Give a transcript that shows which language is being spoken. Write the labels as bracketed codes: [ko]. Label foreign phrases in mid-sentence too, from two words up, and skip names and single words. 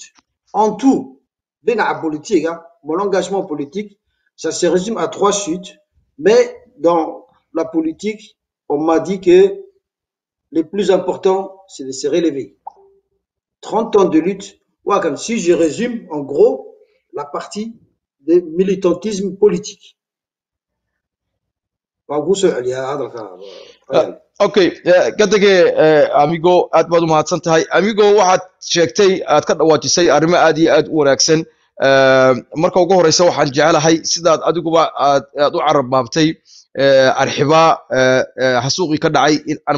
[fr] En tout, politique, hein, mon engagement politique, ça se résume à 3 chutes. Mais dans la politique, on m'a dit que le plus important, c'est de se relever. 30 ans de lutte. Si je résume, en gros, la partie de militantisme politique. [so] Okay, gadage amigo aad baad u mahadsan tahay amigo waxaad sheegtay aad ka dhawaajisay arrimo aad iyo aad u wanaagsan marka ugu horeysa waxaan jecelahay sidaad adiguba aad u carabbaabtay arxiba xasuuqi ka dhacay in aan